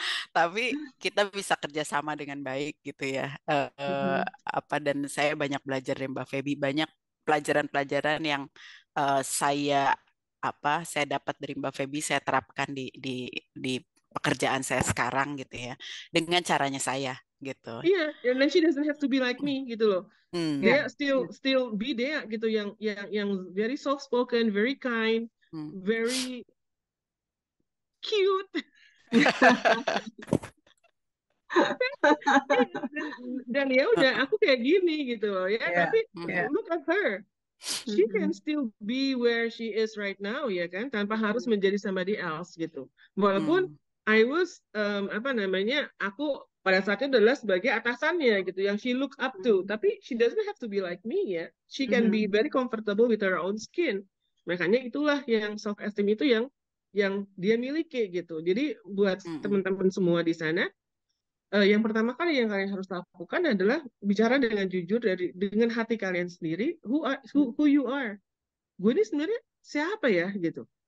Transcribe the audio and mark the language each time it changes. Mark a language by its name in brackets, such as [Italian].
[Indonesian] Tapi kita bisa kerjasama dengan baik gitu ya. Dan saya banyak belajar dari Mbak Feby, banyak pelajaran-pelajaran yang saya dapat dari Mbak Feby saya terapkan di pekerjaan saya sekarang gitu ya, dengan caranya saya gitu. [English] Iya, and then she doesn't have to be like me gitu loh. Dia still be Dea gitu yang very soft spoken, very kind, very cute. [Indonesian] dan ya udah aku kayak gini gitu loh ya. [English] Yeah, [Indonesian] Tapi [English] yeah. look at her. She can still be where she is right now ya kan, [Indonesian] tanpa harus menjadi [English] somebody else gitu. [Indonesian] Walaupun I was aku pada saat itu adalah sebagai atasannya gitu yang [English] she look up to, [Indonesian] tapi [English] she doesn't have to be like me [Indonesian] ya. [English] She can be very comfortable with her own skin. [Indonesian] Makanya itulah yang self esteem itu yang dia miliki gitu. Jadi buat teman-teman semua di sana, yang pertama kali yang kalian harus lakukan adalah bicara dengan jujur dengan hati kalian sendiri, [English] who you are. [Indonesian] Gue ini sebenarnya siapa ya gitu.